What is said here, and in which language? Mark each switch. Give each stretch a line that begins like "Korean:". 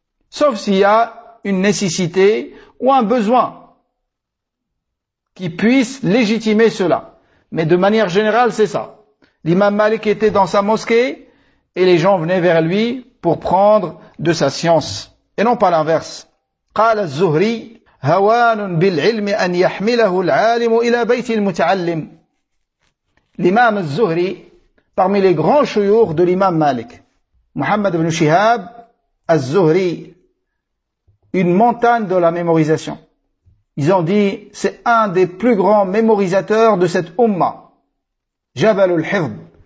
French: Sauf s'il y a une nécessité ou un besoin qui puisse légitimer cela. Mais de manière générale, c'est ça. L'imam Malik était dans sa mosquée et les gens venaient vers lui pour prendre de sa science. Et non pas l'inverse.
Arabic: قال الزهري هوان بالعلم أن يحمله العالم إلى بيت المتعلم.
French: L'imam Zuhri, parmi les grands chouyours de l'imam Malik, Muhammad ibn Shihab al-Zuhri, une montagne de la mémorisation. Ils ont dit, c'est un des plus grands mémorisateurs de cette umma, Jabal al-Hifd.